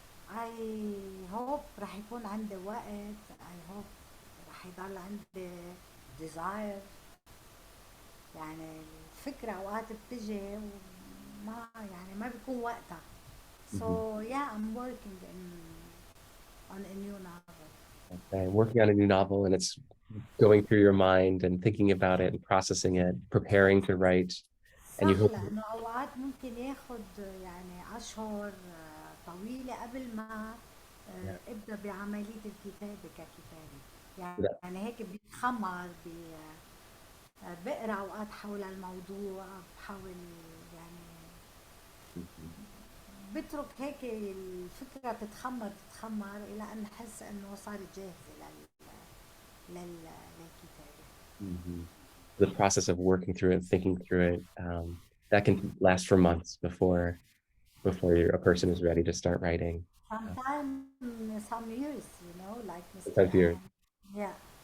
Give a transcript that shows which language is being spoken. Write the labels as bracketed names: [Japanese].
[English] I hope [Arabic] رح يكون عندي وقت. [English] I hope [Arabic] رح يضل عندي [English] desire. [Arabic] يعني الفكرة أوقات بتجي وما يعني ما بيكون وقتها. [English] So yeah, I'm working on a new novel. Okay, working on a new novel, and it's going through your mind and thinking about it and processing it, preparing to write, and you [Arabic] صح [English] hope. [Arabic] لأنه أوقات ممكن ياخد يعني أشهر طويلة قبل ما ابدأ بعملية الكتابة ككتابة. يعني هيك بيتخمر بقرا أوقات حول الموضوع بحاول يعني بترك هيك الفكرة تتخمر إلى أن أحس إنه صارت جاهزة للكتابة. [English] The process of working through it, thinking through it, that can last for months before a person is ready to start writing. Sometimes some years, like Mr. Sometimes years. Yeah.